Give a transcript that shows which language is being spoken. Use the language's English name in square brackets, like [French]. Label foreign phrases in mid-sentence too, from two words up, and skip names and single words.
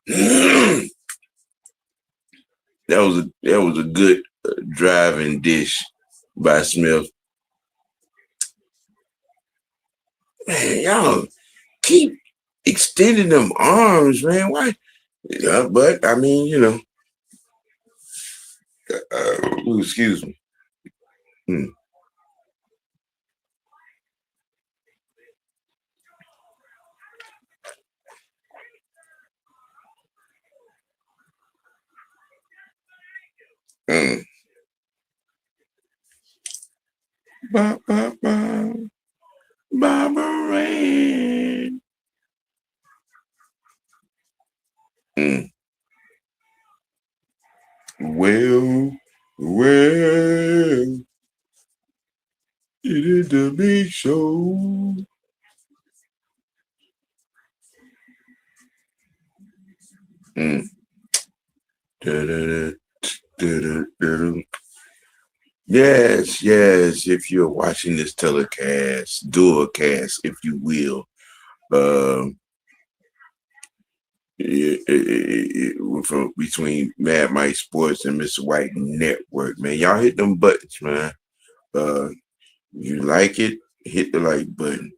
[English] That was a good driving dish by Smith. Man, y'all keep extending them arms, man. Why? Yeah, but I mean, excuse me. Hmm. Mm. Ba, ba, ba. Barbara Ann. Mm. Well, it is the big show. Mm. Da-da-da, da-da-da-da. Yes, yes. If you're watching this telecast, dualcast, if you will, um, from between Mad Mike Sports and Mr. White Network, man, y'all hit them buttons, man. Uh, you like it, hit the like button.